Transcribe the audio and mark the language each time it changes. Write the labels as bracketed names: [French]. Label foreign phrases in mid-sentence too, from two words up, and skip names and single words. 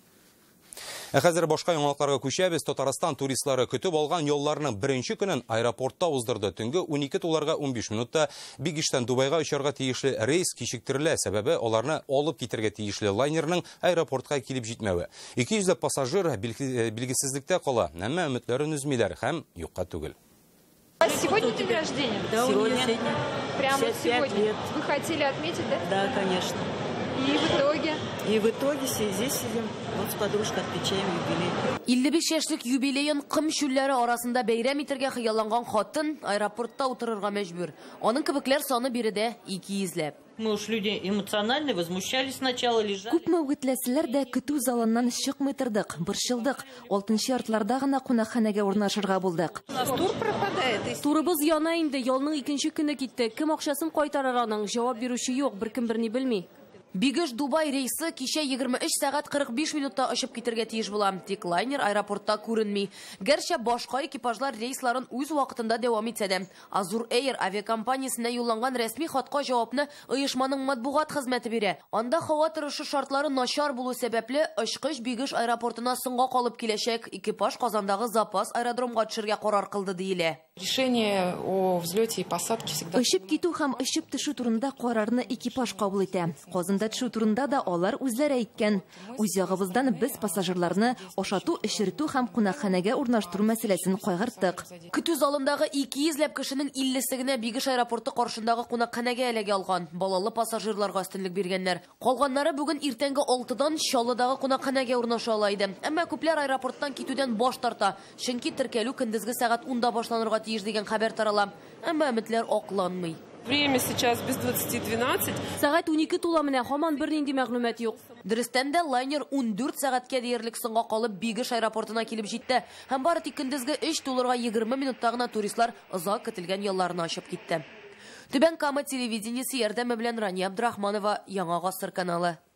[Tatar] Хәзер башка яңалыкларга күчәбез. Татарстан туристлары көтеп алган юлларның беренче көнен аэропортта уздырды. Төнге 12:15 минутта Бигиштан Дубайга очарга тиешле рейс кичектерелә. Сәбәбе аларны алып китәргә тиешле лайнерның аэропортка килеп җитмәве. 200 пассажир билгесезлектә кала. Әмма өметләрен үзмиләр һәм юкка түгел. [Russian] Сегодня день рождения? Да, сегодня. Прямо 55 сегодня? лет. Вы хотели отметить, да? Да, конечно. И в итоге? И в итоге здесь сидим. Вот с подружкой отмечаем юбилей. [Tatar] 55 яшьлек юбилейын кым чүлләре арасында бәйрәм итәргә хыялланган хатын аэропортта утырырга мәҗбүр. Аның кебекләр саны биредә 200-ләп. [Russian] Мы уж люди эмоциональные, возмущались сначала, лежали. [Tatar] Күпме үгетләселәр дә көтү залыннан чыкмый тордык, борчылдык. 6-нчы яртларда гына кунакханәгә урнашырга булдык. [Russian] У нас тур пропадает. [Tatar] Турыбыз яна инде, ялның 2нче көне китте. Кем акчасын кайтарыр аның? Җавап бирүче юк, беркем берни белми. Бигеш Дубай рейсы кичә 23 сәгать 45 минутта очып китәргә тиеш була. Тик лайнер аэропортта күренми. Гәрчә башка экипажлар рейсларын үз вакытында дәвам итсә дә, Azur Air авиакомпаниясенә юлланган рәсми хатка җавапны оешманың матбугат хезмәте бирә. Анда һава торышы шартлары начар булу сәбәпле очкыч Бигеш аэропортына соңга калып киләчәк. Экипаж Казандагы запас аэродромга төшәргә карар кылды диелә. [Russian] Решение о взлете и посадке всегда. [Tatar] Очып китү һәм очып төшү турында карарны экипаж кабул итә. Казанда төшү турында да алар үзләре әйткән. Үз ягыбыздан без пассажирларны ашату, эшертү һәм кунакханәгә урнаштыру мәсьәләсен кайгырттык. Көтү залындагы 200-ләп кешенең 50-се генә Бигеш аэропорты каршындагы кунакханәгә эләгә алган. Балалы пассажирларга өстенлек биргәннәр. Калганнары бүген иртәнге 6-дан Чаллыдагы кунакханәгә урнаша ала иде. Әмма күпләр аэропорттан китүдән баш тарта. Чөнки теркәлү көндезге сәгать 10-да башланырга тиеш дигән хәбәр тарала. Әмма өметләр акланмый. [Russian] Время сейчас без 20:12. [Tatar] Сәгать 12 тула менә, һаман бернинди мәгълүмат юк. Дөрестән дә лайнер 14 сәгатькә диярлек соңга калып Бигеш аэропортына килеп җитте. Һәм бары тик көндезге 3 тулырга 20 минутта гына туристлар озак көтелгән ялларны ачып китте. Түбән Кама телевидениесе ярдәме белән Рания Абдрахманова, Яңа гасыр каналы.